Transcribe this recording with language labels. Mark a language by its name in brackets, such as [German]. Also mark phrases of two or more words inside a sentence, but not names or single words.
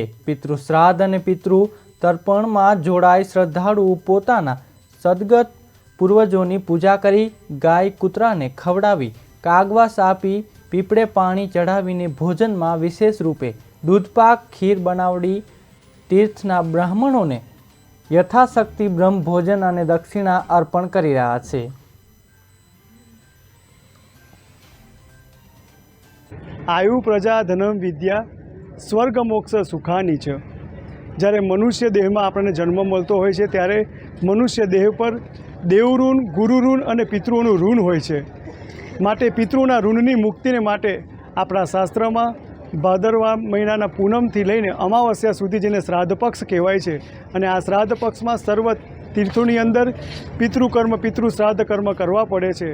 [Gujarati] પિતૃ શ્રાદ્ધ અને પિતૃ તર્પણમાં જોડાઈ શ્રદ્ધાળુઓ પોતાના સદગત પૂર્વજોની પૂજા કરી ગાય કૂતરાને ખવડાવી કાગવાસ આપી પીપળે પાણી ચઢાવીને ભોજનમાં વિશેષ રૂપે દૂધપાક ખીર બનાવડી તીર્થના બ્રાહ્મણોને યથાશક્તિ બ્રહ્મ ભોજન અને દક્ષિણા અર્પણ કરી રહ્યા છે। [Sanskrit] आयु प्रजा धनम विद्या स्वर्ग मोक्ष सुखानी छ। [Gujarati] જ્યારે મનુષ્ય દેહમાં આપણને જન્મ મળતો હોય છે ત્યારે મનુષ્ય દેહ પર દેવઋણ ગુરુઋણ અને પિતૃઓનું ઋણ હોય છે। માટે પિતૃઓના ઋણની મુક્તિને માટે આપણા શાસ્ત્રમાં ભાદરવા મહિનાના પૂનમથી લઈને અમાવસ્યા સુધી જેને શ્રાદ્ધ પક્ષ કહેવાય છે અને આ શ્રાદ્ધ પક્ષમાં સર્વ તીર્થોની અંદર પિતૃકર્મ પિતૃ શ્રાદ્ધ કર્મ કરવા પડે છે।